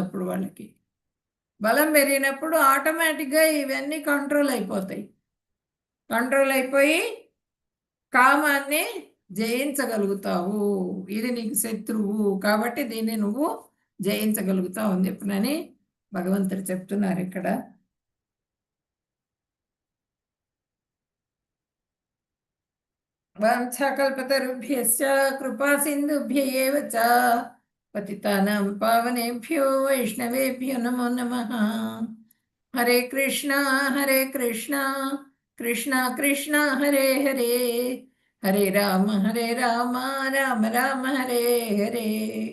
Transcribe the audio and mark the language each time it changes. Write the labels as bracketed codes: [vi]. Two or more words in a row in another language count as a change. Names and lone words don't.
[te] అప్పుడు వాళ్ళకి బలం పెరిగినప్పుడు ఆటోమేటిక్గా ఇవన్నీ కంట్రోల్ అయిపోతాయి. కంట్రోల్ అయిపోయి కామాన్ని జయించగలుగుతావు. ఇది నీకు శత్రువు, కాబట్టి దీన్ని నువ్వు జయించగలుగుతావు అని చెప్పినని భగవంతుడు చెప్తున్నారు ఇక్కడ. [sa] వాంఛాకల్పతరుభ్యశ్చ కృపా సింధుభ్య ఏవ చ పతితానాం పావనేభ్యో వైష్ణవేభ్యో నమో నమః. హరే కృష్ణ కృష్ణ కృష్ణ హరే హరే, హరే రామ రామ రామ హరే హరే.